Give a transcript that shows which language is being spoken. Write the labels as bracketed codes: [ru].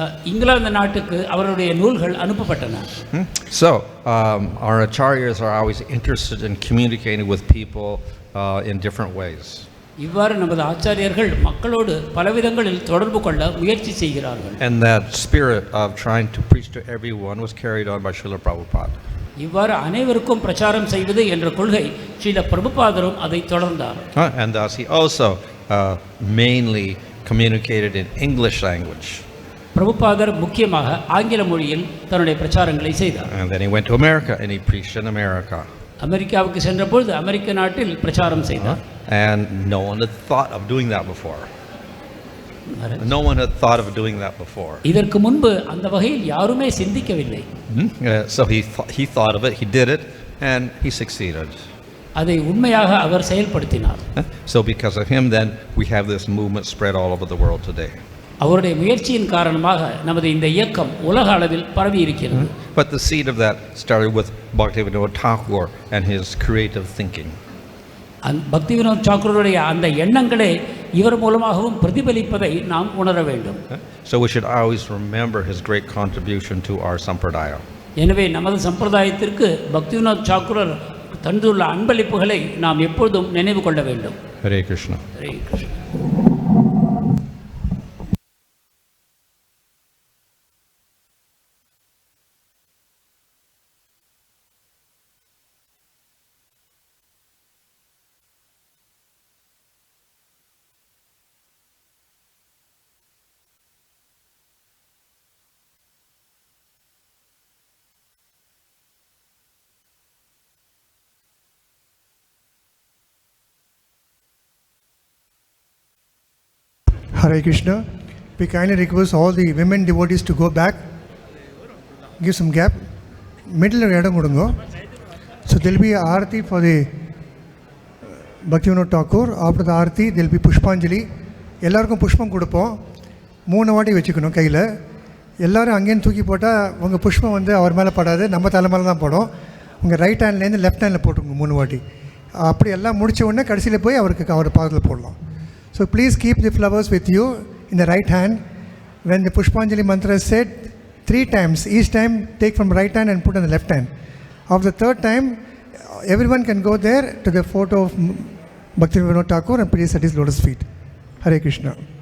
[ta] இங்கிலாந்து நாட்டுக்கு அவருடைய நூல்கள் அனுப்பப்பட்டன. [en] So our acharyas are always interested in communicating with people in different ways. [ta] இவ்வாறு நமது ஆச்சாரியர்கள் மக்களோடு பலவிதங்களில் தொடர்பு கொள்ள முயற்சி செய்கிறார்கள். [en] And that spirit of trying to preach to everyone was carried on by Srila Prabhupada. [ta] இவ்வாறு அனைவருக்கும் பிரச்சாரம் செய்வது என்ற கொள்கை ஸ்ரீல பிரபுபாதரும் அதை தொடர்ந்தார். [en] And thus he also mainly communicated in English language. [ta] பிரபுபாதர் முக்கியமாக ஆங்கில மொழியில் தன்னுடைய பிரச்சாரங்களை செய்தார். [en] And then he went to America and he preached in America. [ta] அமெரிக்காவுக்கு சென்றபோது அமெரிக்க நாட்டில் பிரச்சாரம் செய்தார். [en] And no one had thought of doing that before. No one had thought of doing that before. [ta] இதற்கு முன்பு அந்த வகையில் யாருமே சிந்திக்கவில்லை. [en] So he thought of it, he did it, and he succeeded. [ta] அதை உண்மையாக அவர் செயல்படுத்தினார். [en] So because of him then we have this movement spread all over the world today. [ta] அவருடைய முயற்சியின் காரணமாக நமது இந்த இயக்கம் உலக அளவில் பரவி இருக்கிறது. [en] But the seed of that started with Bhakti Vinodthakura and his creative thinking. [ta] பக்தி வினோத் தாக்கூருடைய அந்த எண்ணங்களே இவர் மூலமாகவும் பிரதிபலிப்பதை நாம் உணர வேண்டும். [en] So we should always remember his great contribution to our sampradaya. [ta] எனவே நமது சம்பிரதாயத்திற்கு பக்தி வினோத் தாக்கூர் தந்துள்ள அன்பளிப்புகளை நாம் எப்பொழுதும் நினைவு கொள்ள வேண்டும். [en] Hare Krishna. [ta] Hare Krishna. [en] Hare Krishna. We kindly request all the women devotees to go back. Give some gap. [ta] Middle இடம் கொடுங்க. [en] So there will be Aarti for the Bhakti Vinod Thakur. After the Aarti, there will be Pushpanjali. [ta] எல்லாருக்கும் புஷ்பம் கொடுப்போம். 3 வாட்டி வச்சுக்கணும் கையில். எல்லோரும் அங்கேன்னு தூக்கி போட்டால் உங்கள் புஷ்பம் வந்து அவர் மேலே படாது, நம்ம தலை மேலே தான் படும். உங்கள் ரைட் ஹேண்ட்லேருந்து லெஃப்ட் ஹேண்டில் போட்டுக்கோங்க 3 வாட்டி. அப்படி எல்லாம் முடித்த உடனே கடைசியில் போய் அவருக்கு அவர் பாதத்தில் போடலாம். [en] So please keep the flowers with you in the right hand. When the Pushpanjali mantra is said 3 times, each time take from right hand and put on the left hand. After the 3rd time, everyone can go there to the photo of Bhakti Vinod Thakur and place at his lotus feet. Hare Krishna.